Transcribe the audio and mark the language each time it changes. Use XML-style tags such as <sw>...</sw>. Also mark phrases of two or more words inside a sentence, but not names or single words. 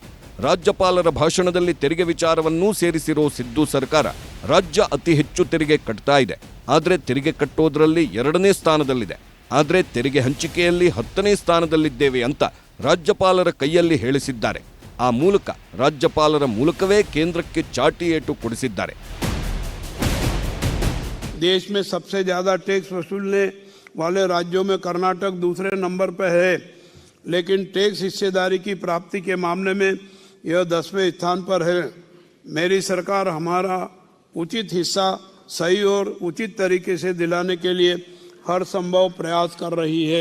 <kn>ರಾಜ್ಯಪಾಲರ ಭಾಷಣದಲ್ಲಿ ತೆರಿಗೆ ವಿಚಾರವನ್ನೂ ಸೇರಿಸಿರೋ ಸಿದ್ದು ಸರ್ಕಾರ ರಾಜ್ಯ ಅತಿ ಹೆಚ್ಚು ತೆರಿಗೆ ಕಟ್ತಾ ಇದೆ, ಆದರೆ ತೆರಿಗೆ ಕಟ್ಟೋದ್ರಲ್ಲಿ 2ನೇ ಸ್ಥಾನದಲ್ಲಿದೆ, ಆದರೆ ತೆರಿಗೆ ಹಂಚಿಕೆಯಲ್ಲಿ 10ನೇ ಸ್ಥಾನದಲ್ಲಿದ್ದೇವೆ ಅಂತ ರಾಜ್ಯಪಾಲರ ಕೈಯಲ್ಲಿ ಹೇಳಿಸಿದ್ದಾರೆ. ಆ ಮೂಲಕ ರಾಜ್ಯಪಾಲರ ಮೂಲಕವೇ ಕೇಂದ್ರಕ್ಕೆ ಚಾಟಿ ಏಟು ಕೊಡಿಸಿದ್ದಾರೆ.</kn> <hi>देश में सबसे ज़्यादा टैक्स वसूलने वाले राज्यों में कर्नाटक दूसरे नंबर पर है, लेकिन टैक्स हिस्सेदारी की प्राप्ति के मामले में यह 10वें स्थान पर है। मेरी सरकार हमारा उचित हिस्सा सही और उचित तरीके से दिलाने के लिए हर संभव प्रयास कर रही है।</hi>